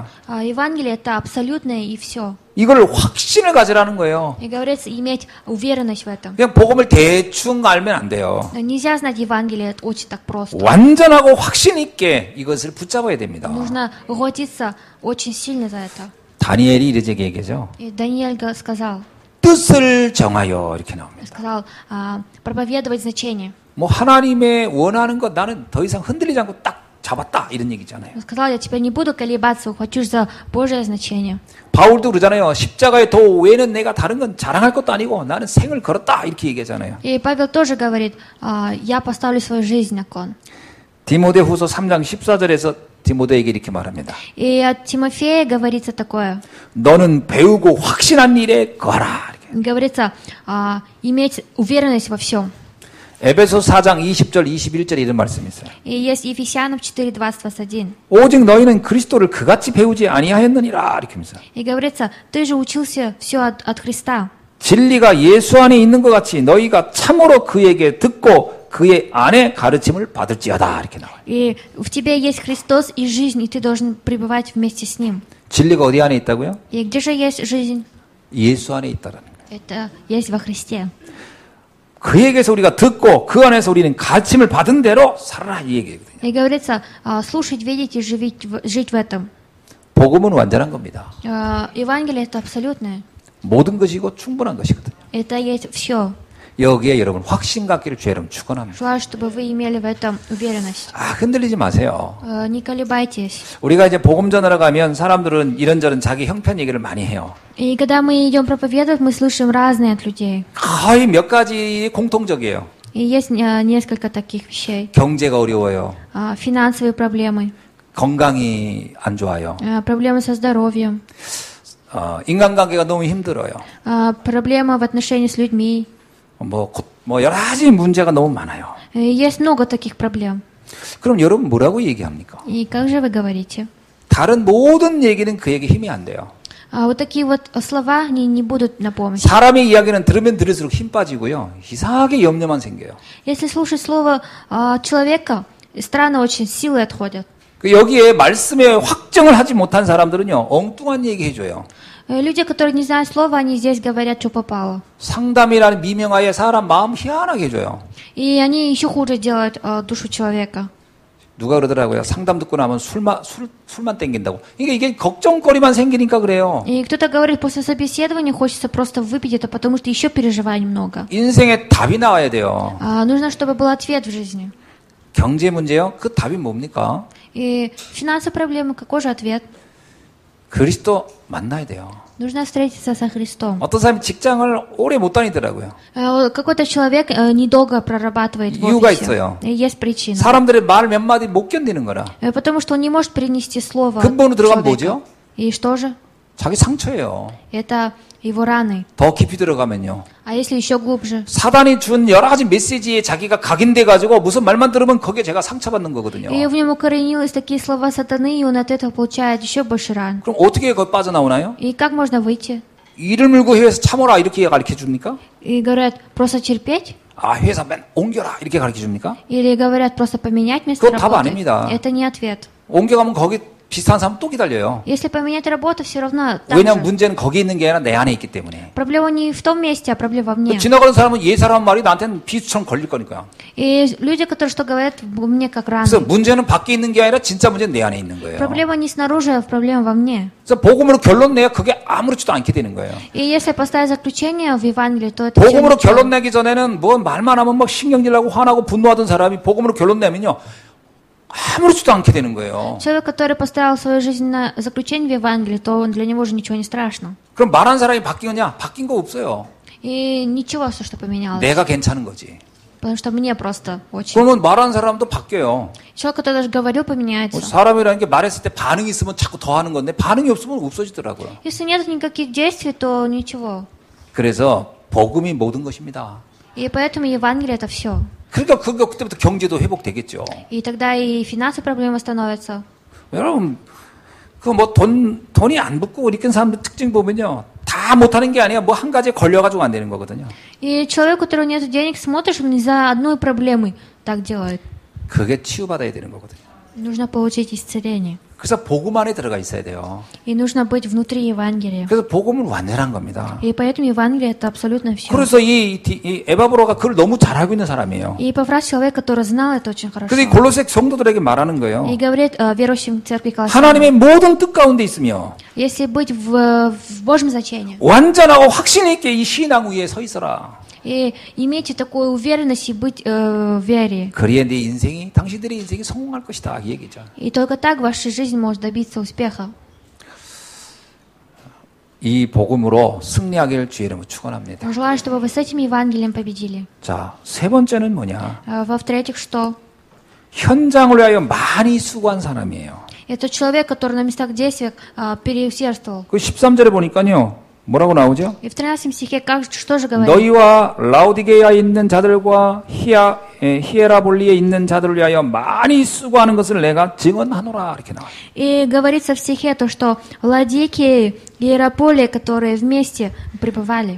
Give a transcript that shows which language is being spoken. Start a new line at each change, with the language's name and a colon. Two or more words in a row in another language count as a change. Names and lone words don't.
Russian: Евангелие это абсолютное и все.
Korean: 이걸 확신을 가지라는 거예요.
Russian: И говорится, иметь уверенность в этом.
Korean: 그냥 복음을 대충 알면 안 돼요.
Russian: Нельзя знать Евангелие очень так просто.
Korean: 완전하고 확신 있게 이것을 붙잡아야 됩니다.
Russian: Нужно ухватиться очень сильно за это.
Korean: 다니엘이 이렇게 얘기하죠.
Russian: И Даниэль сказал,
Korean: 뜻을 정하여 이렇게 나옵니다.
Russian: сказал проповедовать значение.
Korean: 뭐 하나님의 원하는 것 나는 더 이상 흔들리지 않고 딱 잡았다 이런 얘기잖아요.
Russian: Он сказал, я теперь не буду колебаться, ухвачусь за Божье значение.
Korean: 바울도 그러잖아요. 십자가의 도 외에는 내가 다른 건 자랑할 것도 아니고 나는 생을 걸었다 이렇게 얘기하잖아요.
Russian: И Павел тоже говорит, я поставлю свою жизнь на кон.
Korean: 디모데후서 3장 14절에서 디모데에게 이렇게 말합니다.
Russian: И от Тимофея говорится такое.
Korean: 너는 배우고 확신한 일에 거하라.
Russian: Говорится, иметь уверенность во всем.
Korean: 에베소 4장 20절 21절에 이런 말씀이 있어요.
Russian: И есть Ефесянам 4, 20, 21.
Korean: 오직 너희는 그리스도를 그같이 배우지 아니하였느니라 이렇게 하면서.
Russian: И говорится, ты же учился все от Христа.
Korean: 진리가 예수 안에 있는 것 같이 너희가 참으로 그에게 듣고 그의 안에 가르침을 받을지어다 이렇게 나와요.
Russian: И в тебе есть Христос и жизнь, и ты должен пребывать вместе с Ним.
Korean: 진리가 어디 안에 있다고요?
Russian: И где же есть жизнь?
Korean: 예수 안에 있다라는 거예요.
Russian: Это есть во Христе.
Korean: 그에게서 우리가 듣고 그 안에서 우리는 가르침을 받은 대로 살아라 이 얘기거든요.
Russian: И говорится, слушать, видеть и жить в этом.
Korean: 복음은 완전한 겁니다.
Russian: Евангелие это абсолютное.
Korean: 모든 것이고 충분한 것이거든요.
Russian: Это есть все.
Korean: 여기에 여러분 확신 갖기를 주의 이름 축원합니다.
Russian: Желаю, чтобы вы имели в этом уверенность.
Korean: 흔들리지 마세요.
Russian: Не колебайтесь.
Korean: 우리가 이제 복음 전하러 가면 사람들은 이런저런 자기 형편 얘기를 많이 해요.
Russian: И когда мы идем проповедовать, мы слышим разные от людей.
Korean: 거의 몇 가지 공통적이에요.
Russian: И есть несколько таких вещей.
Korean: 경제가 어려워요.
Russian: Финансовые проблемы.
Korean: 건강이 안 좋아요.
Russian: Проблемы со здоровьем.
Korean: 인간관계가 너무 힘들어요.
Russian: Проблемы в отношении с людьми.
Korean: 뭐 여러 가지 문제가 너무 많아요.
Russian: Есть много таких проблем.
Korean: 그럼 여러분 뭐라고 얘기합니까?
Russian: И как же вы говорите?
Korean: 다른 모든 얘기는 그에게 힘이 안 돼요.
Russian: Вот такие вот слова не будут на помощь.
Korean: 사람의 이야기는 들으면 들을수록 힘 빠지고요. 이상하게 염려만 생겨요.
Russian: Если слушать слово человека, странно очень, силы отходят.
Korean: 여기에 말씀에 확정을 하지 못한 사람들은요, 엉뚱한 얘기 해줘요.
Russian: Люди, которые не знают слова, они здесь говорят, что попало.
Korean: 상담이라는 미명하에 사람 마음 희한하게 해줘요.
Russian: И они еще хуже делают душу человека.
Korean: 누가 그러더라고요. 상담 듣고 나면 술만 땡긴다고. 이게 걱정거리만 생기니까 그래요.
Russian: И кто-то говорит, после собеседования хочется просто выпить это, потому что еще переживаний много.
Korean: 인생에 답이 나와야 돼요.
Russian: Нужно, чтобы был ответ в жизни.
Korean: 경제 문제요? 그 답이 뭡니까?
Russian: И финансовые проблемы, какой же ответ?
Korean: 그리스도 만나야 돼요.
Russian: Нужно встретиться со Христом.
Korean: 어떤 사람이 직장을 오래 못 다니더라고요.
Russian: Какой-то человек недолго прорабатывает в
Korean: 이유가
Russian: офисе.
Korean: 있어요.
Russian: Есть причина.
Korean: 사람들의 말 몇 마디 못 견디는 거라.
Russian: Потому что он не может перенести слово
Korean: 근본으로 들어가면
Russian: человека.
Korean: 뭐죠?
Russian: И что же?
Korean: 자기 상처예요.
Russian: Это его раны.
Korean: 더 깊이 들어가면요.
Russian: А если еще глубже?
Korean: 사단이 준 여러 가지 메시지에 자기가 각인돼 가지고 무슨 말만 들으면 거기에 제가 상처받는 거거든요.
Russian: И в нем укоренились такие слова сатаны, и он от этого получает еще больше ран.
Korean: 그럼 어떻게 거기 빠져나오나요?
Russian: И как можно выйти?
Korean: 이를 물고 회에서 참어라 이렇게 가르쳐 줍니까?
Russian: И говорят, просто терпеть?
Korean: 아, 회사 맨 옮겨라 이렇게 가르쳐 줍니까?
Russian: Или говорят, просто поменять место
Korean: 그건 답
Russian: работы?
Korean: 아닙니다.
Russian: Это не ответ.
Korean: 옮겨가면 거기 비슷한 사람 또 기다려요.
Russian: Если поменять работу, все равно так
Korean: 왜냐하면
Russian: же.
Korean: 문제는 거기 있는 게 아니라 내 안에 있기 때문에.
Russian: Проблема не в том месте, а проблема во мне.
Korean: 지나가는 사람은 예사라는 말이 나한테는 비수처럼 걸릴 거니까요.
Russian: И люди, которые что говорят, мне как рано.
Korean: 그래서 문제는 밖에 있는 게 아니라 진짜 문제는 내 안에 있는 거예요.
Russian: Проблема не снаружи, а проблема во мне.
Korean: 그래서 복음으로 결론 내야 그게 아무렇지도 않게 되는 거예요.
Russian: И если поставить заключение в Евангелии, то это всё
Korean: 복음으로
Russian: ничего.
Korean: 결론 내기 전에는 뭐 말만 하면 막 신경질나고 화나고 분노하던 사람이 복음으로 결론 내면요. 아무렇지도 않게 되는 거예요.
Russian: Человек, который поставил свою жизнь на заключение в Евангелии, то для него же ничего не страшно.
Korean: 그럼 말한 사람이 바뀌느냐? 바뀐 거 없어요.
Russian: И ничего, все, что поменялось.
Korean: 내가 괜찮은 거지.
Russian: Потому что мне просто очень.
Korean: 그러면 말한 사람도 바뀌어요.
Russian: Человек, который даже говорил, поменяется.
Korean: 사람이라는 게 말했을 때 반응이 있으면 자꾸 더 하는 건데 반응이 없으면 없어지더라고요.
Russian: Если нет никаких действий, то ничего.
Korean: 그래서 복음이 모든 것입니다.
Russian: И поэтому Евангелие это все.
Korean: 그러니까 그때부터 경제도 회복되겠죠.
Russian: И тогда и финансовые проблемы становятся.
Korean: 여러분, 그 뭐 돈이 안 붙고 이렇게 사람들 특징 보면요. 다 못하는 게 아니야. 뭐 한 가지에 걸려가지고 안 되는 거거든요.
Russian: И человек, у которого нет денег, смотришь, он из-за одной проблемы так делает.
Korean: 그게 치유받아야 되는 거거든요.
Russian: Нужно получить исцеление.
Korean: 그래서 복음 안에 들어가 있어야 돼요.
Russian: И нужно быть внутри Евангелия.
Korean: 그래서 복음은 완전한 겁니다.
Russian: И поэтому Евангелие это абсолютно все.
Korean: 그래서 이 에바브로가 그걸 너무 잘 알고 있는 사람이에요.
Russian: И Епафрас человек, который знал это очень хорошо.
Korean: 그래서 이 골로새 성도들에게 말하는 거예요.
Russian: И говорит верующим церкви Колоссян,
Korean: 하나님의 모든 뜻 가운데 있으며
Russian: если быть в Божьем значении,
Korean: 완전하고 확신 있게 이 신앙 위에 서 있어라.
Russian: и имейте такую уверенность и быть в вере.
Korean: 그리에 네 인생이 당신들의 인생이 성공할 것이다 이 얘기죠.
Russian: И только так ваша жизнь может добиться успеха.
Korean: 이 복음으로 승리하기를 주의 이름으로 축원합니다.
Russian: Желаю, чтобы вы с этим Евангелием победили.
Korean: 자, 세 번째는 뭐냐?
Russian: Во-вторых, что?
Korean: 현장을 위하여 많이 수고한 사람이에요.
Russian: Это человек, который на местах действия переусердствовал.
Korean: 그 13절에 보니까요. 뭐라고 나오죠?
Russian: И в 13 стихе что же говорит?
Korean: 너희와 라우디게아에 있는 자들과 히에라볼리에 있는 자들을 위하여 많이 수고하는 것을 내가 증언하노라 이렇게 나와요.
Russian: И говорится в стихе то, что Ладикия и Иераполия, которые вместе пребывали.